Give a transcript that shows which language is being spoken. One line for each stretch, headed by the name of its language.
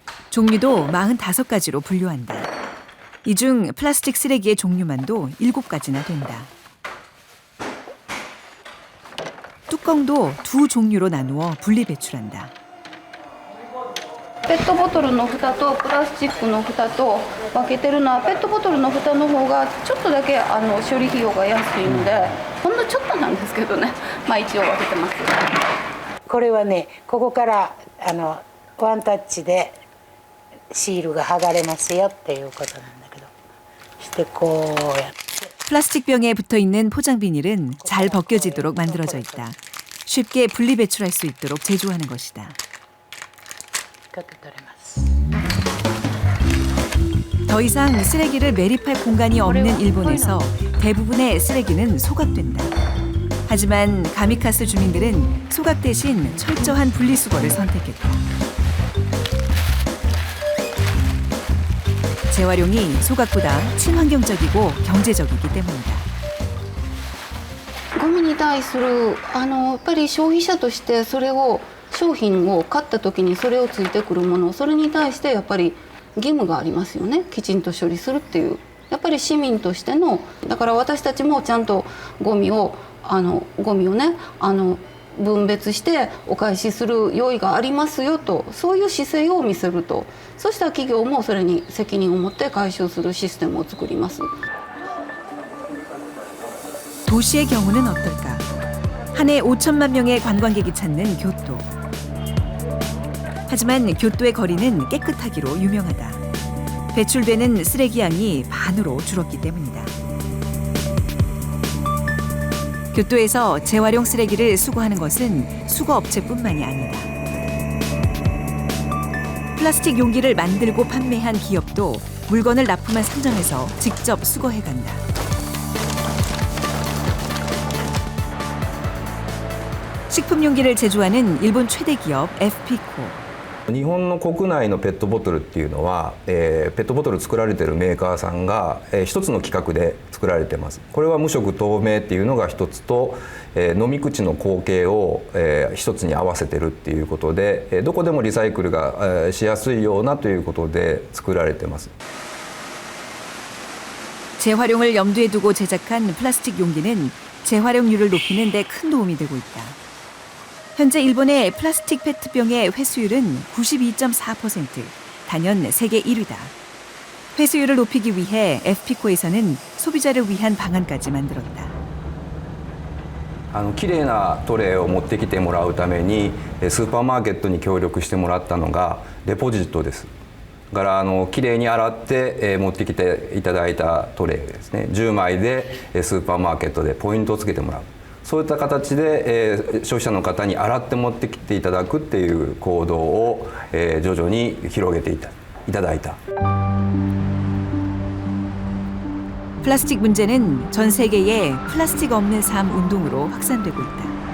Korean: 종류도 45가지로 분류한다. 이 중 플라스틱 쓰레기의 종류만도 7가지나 된다. 뚜껑도 2 종류로 나누어 분리 배출한다.
Japanese: ペットボトルの蓋とプラスチックの蓋と分けてるのはペットボトルの蓋の方がちょっとだけ処理費用が安いのでほんのちょっとなんですけどね、一応分けてます。これはね、ここからワンタッチでシールが剥がれますよっていうことなんだけど、してこうやって
Korean: 플라스틱 병에 붙어 있는 포장 비닐은 잘 벗겨지도록 만들어져 있다. 쉽게 분리 배출할 수 있도록 제조하는 것이다. 더 이상 쓰레기를 매립할 공간이 없는 일본에서 대부분의 쓰레기는 소각된다. 하지만 가미카스 주민들은 소각 대신 철저한 분리수거를 선택했다. 재활용이 소각보다 친환경적이고 경제적이기 때문이다.
Japanese: ゴミに対するやっぱり消費者としてそれを商品を買った時にそれをついてくるもの、それに対してやっぱり義務がありますよね。きちんと処理するっていう、やっぱり市民としての、だから私たちもちゃんとゴミをね分別してお返しする用意がありますよと、そういう姿勢を見せると、そしたら企業もそれに責任を持って回収するシステムを作ります。
Korean: 도시의 경우는 어떨까? 한 해 5천만 명의 관광객이 찾는 교토. 하지만 교토의 거리는 깨끗하기로 유명하다. 배출되는 쓰레기 양이 반으로 줄었기 때문이다. 교토에서 재활용 쓰레기를 수거하는 것은 수거업체뿐만이 아니다. 플라스틱 용기를 만들고 판매한 기업도 물건을 납품한 상점에서 직접 수거해간다. 식품 용기를 제조하는 일본 최대 기업 FP코.
Japanese: 日本の国内のペットボトルっていうのは、ペットボトル作られているメーカーさんが、一つの規格で作られています。これは無色透明っていうのが一つと、飲み口の口径を、一つに合わせてるっていうことで、どこでもリサイクルが、しやすいようなということで作られています。
Korean: 재활용을 염두에 두고 제작한 플라스틱 용기는 재활용률을 높이는 데 큰 도움이 되고 있다. 현재 일본의 플라스틱 페트병의 회수율은 92.4%, 단연 세계 1위다. 회수율을 높이기 위해 FP코에서는 소비자를 위한 방안까지 만들었다.
Japanese: きれいなトレイを持ってきてもらうためにスーパーマーケットに協力してもらったのがデポジットです。だからきれいに洗って持ってきていただいたトレイですね。 10枚でスーパーマーケットでポイントをつけてもらう。そういった形で消費者の方に洗って持ってきていただくっていう行動を徐々に広げていただいた。
Korean: 플라스틱 문제는 전 세계에 플라스틱 없는 삶 운동으로 확산되고 있다.